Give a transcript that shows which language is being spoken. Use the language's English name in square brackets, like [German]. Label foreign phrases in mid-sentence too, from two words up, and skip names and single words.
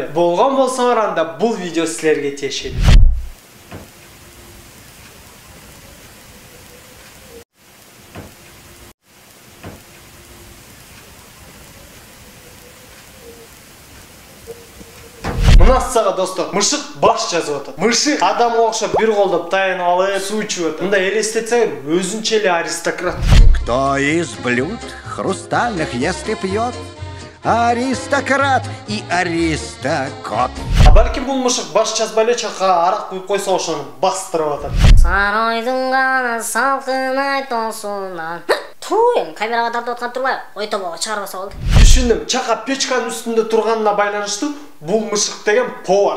[Kyrgyz] Болгон болсоңор, анда бул видео силерге тиешелүү. Мына сага достор, мышык баш жазып атат. Мышык адамга окшоп бир колдоп таянып алып, суу ичип атат. Мындай элестетсеңер, өзүнчө эле аристократ. [Russian] Кто из блюд хрустальных ест и пьет? Аристократ и аристокот. [Kyrgyz] А балким бул мышык баш жазбай эле чакка арак куюп койсо ошону бастырып атат. Сарайдын гана салкын айтосунан. Эми камерага тартып аткан турбай, ойтобого чыгарбаса болду. Түшүндүм, чака печканын үстүндө турганына байланыштуу бул мышык деген повар.